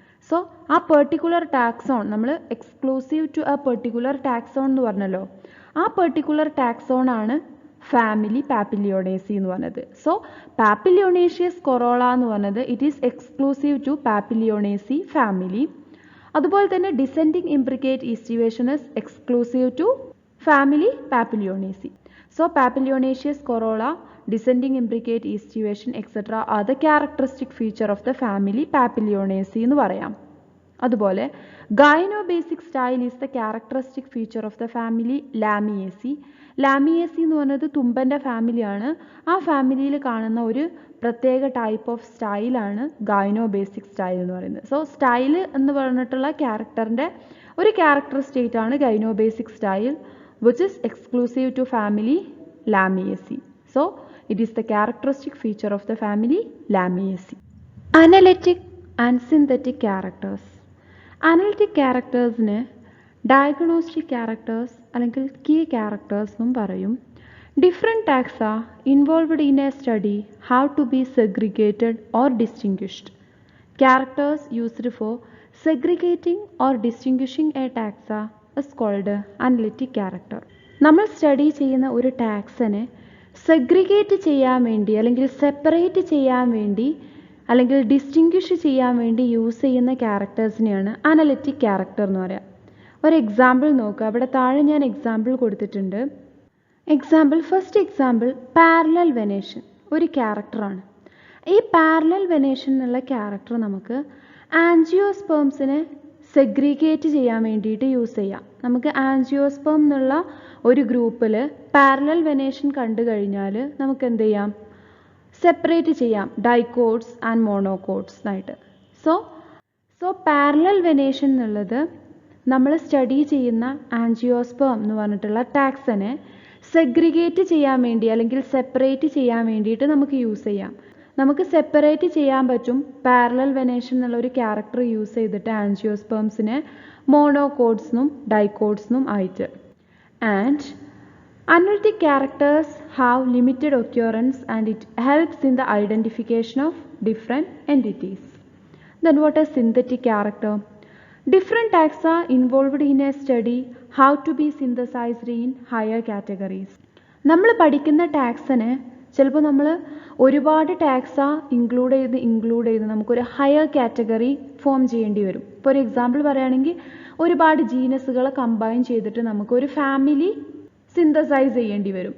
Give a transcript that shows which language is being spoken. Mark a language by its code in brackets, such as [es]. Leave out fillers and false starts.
[ml] So ആ particular taxon നമ്മൾ [en] exclusive to a particular taxon [ml] എന്ന് പറഞ്ഞല്ലോ, ആ പെർട്ടിക്കുലർ ടാക്സോൺ ആണ് ഫാമിലി പാപ്പിലിയോണേസി എന്ന് പറഞ്ഞത്. [en] so Papilionaceous corolla [ml] എന്ന് പറഞ്ഞത് [en] It is exclusive to Papilionaceae family. [ml] അതുപോലെ തന്നെ [en] Descending imbricate estivation is exclusive to family Papilionaceae. So Papilionaceous corolla, descending imbricate, estivation etc. are the characteristic feature of the family Papilionaceae [ml] എന്ന് പറയാം. അതുപോലെ [en] Gynobasic style is the characteristic feature of the family Lamiaceae. [ml] Lamiaceae എന്ന് പറയുന്നത് തുമ്പൻ്റെ ഫാമിലിയാണ്. ആ ഫാമിലിയിൽ കാണുന്ന ഒരു പ്രത്യേക ടൈപ്പ് ഓഫ് സ്റ്റൈലാണ് ഗൈനോബേസിക് സ്റ്റൈൽ എന്ന് പറയുന്നത്. സോ സ്റ്റൈൽ എന്ന് പറഞ്ഞിട്ടുള്ള ക്യാരക്ടറിൻ്റെ ഒരു ക്യാരക്ടർ സ്റ്റേറ്റ് ആണ് gynobasic style, [en] which is exclusive to family Lamiaceae. So it is the characteristic feature of the family Lamiaceae. Analytic and synthetic characters. Analytic charactersനെ diagnostic characters [ml] അല്ലെങ്കിൽ [en] key characters [ml] എന്നും പറയും. [en] Different taxa involved in a study have to be segregated or distinguished. Characters used for segregating or distinguishing a taxa is called analytic character. [ml] നമ്മൾ study ചെയ്യുന്ന ഒരു ടാക്സിനെ segregate ചെയ്യാൻ വേണ്ടി അല്ലെങ്കിൽ separate ചെയ്യാൻ വേണ്ടി അല്ലെങ്കിൽ ഡിസ്റ്റിങ്ക്വിഷ് ചെയ്യാൻ വേണ്ടി യൂസ് ചെയ്യുന്ന ക്യാരക്ടേഴ്സിനെയാണ് അനലിറ്റിക് ക്യാരക്ടർ എന്ന് പറയുക. ഒരു എക്സാമ്പിൾ നോക്കുക. അവിടെ താഴെ ഞാൻ എക്സാമ്പിൾ കൊടുത്തിട്ടുണ്ട്. ഫസ്റ്റ് എക്സാമ്പിൾ പാരലൽ വെനേഷൻ ഒരു ക്യാരക്ടറാണ്. ഈ പാരലൽ വെനേഷൻ എന്നുള്ള ക്യാരക്ടർ നമുക്ക് ആൻജിയോസ്പേംസിനെ സെഗ്രിഗേറ്റ് ചെയ്യാൻ വേണ്ടിയിട്ട് യൂസ് ചെയ്യാം. നമുക്ക് ആൻജിയോസ്പേം എന്നുള്ള ഒരു ഗ്രൂപ്പിൽ പാരലൽ വെനേഷൻ കണ്ടു കഴിഞ്ഞാൽ നമുക്ക് എന്ത് ചെയ്യാം, സെപ്പറേറ്റ് ചെയ്യാം ഡൈക്കോട്സ് ആൻഡ് മോണോകോട്സ് ആയിട്ട്. സോ പാരലൽ വെനേഷൻ എന്നുള്ളത് നമ്മൾ സ്റ്റഡി ചെയ്യുന്ന ആൻജിയോസ്പേം എന്ന് പറഞ്ഞിട്ടുള്ള ടാക്സിനെ സെഗ്രിഗേറ്റ് ചെയ്യാൻ വേണ്ടി അല്ലെങ്കിൽ സെപ്പറേറ്റ് ചെയ്യാൻ വേണ്ടിയിട്ട് നമുക്ക് യൂസ് ചെയ്യാം. നമുക്ക് സെപ്പറേറ്റ് ചെയ്യാൻ പറ്റും പാരലൽ വെനേഷൻ എന്നുള്ള ഒരു ക്യാരക്ടർ യൂസ് ചെയ്തിട്ട് ആൻജിയോസ്പേംസിനെ മോണോകോട്സ്നും ഡൈക്കോട്സ്നും ആയിട്ട്. [en] And analytic characters have limited occurrence and it helps in the identification of different entities. Then what is synthetic character? Different taxa involved in a study have to be synthesized in higher categories. [ml] നമ്മൾ പഠിക്കുന്ന ടാക്സിനെ ചിലപ്പോൾ നമ്മൾ ഒരുപാട് taxa include ചെയ്ത് നമുക്കൊരു higher category form ചെയ്യേണ്ടി വരും. ഇപ്പോൾ ഒരു എക്സാമ്പിൾ പറയുകയാണെങ്കിൽ ഒരുപാട് ജീനസുകൾ കമ്പൈൻ ചെയ്തിട്ട് നമുക്കൊരു ഫാമിലി സിന്തസൈസ് ചെയ്യേണ്ടി വരും.